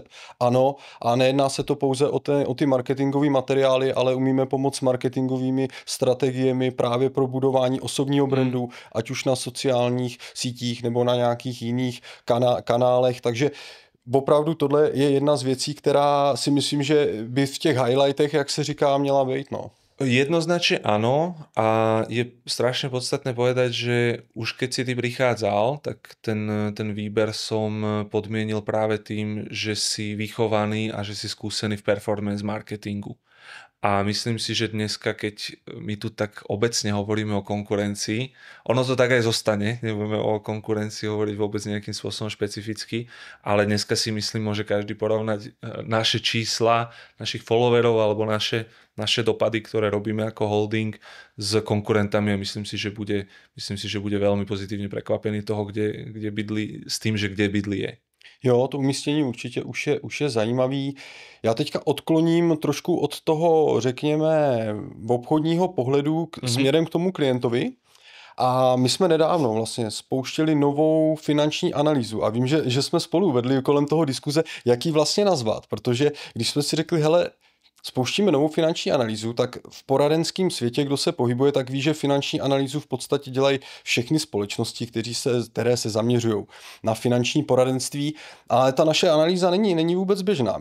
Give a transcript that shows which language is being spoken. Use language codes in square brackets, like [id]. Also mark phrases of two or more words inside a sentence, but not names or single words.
[cs] Ano, a nejedná se to pouze o ty marketingové materiály, ale umíme pomoct marketingovými strategiemi právě pro budování osobního brandu, ať už na sociálních sítích nebo na nějakých jiných kanálech, takže opravdu tohle je jedna z věcí, která si myslím, že by v těch highlightech, jak se říká, měla být, no. [sk] Jednoznačne áno a je strašne podstatné povedať, že už keď si ty prichádzal, tak ten výber som podmienil práve tým, že si vychovaný a že si skúsený v [en] performance marketingu. [sk] A myslím si, že dneska, keď my tu tak obecne hovoríme o konkurencii, ono to tak aj zostane, nebudeme o konkurencii hovoriť vôbec nejakým spôsobom špecificky, ale dneska si myslím, môže každý porovnať naše čísla, našich followerov alebo naše dopady, ktoré robíme ako holding s konkurentami a myslím si, že bude veľmi pozitívne prekvapený toho, kde Bydli, s tým, že kde Bydli je. [cs] Jo, to umístění určitě už je zajímavý. Já teďka odkloním trošku od toho, řekněme, obchodního pohledu směrem k tomu klientovi. A my jsme nedávno vlastně spouštěli novou finanční analýzu a vím, že jsme spolu vedli kolem toho diskuze, jak ji vlastně nazvat, protože když jsme si řekli, hele, spouštíme novou finanční analýzu, tak v poradenském světě, kdo se pohybuje, tak ví, že finanční analýzu v podstatě dělají všechny společnosti, které se zaměřují na finanční poradenství, ale ta naše analýza není vůbec běžná.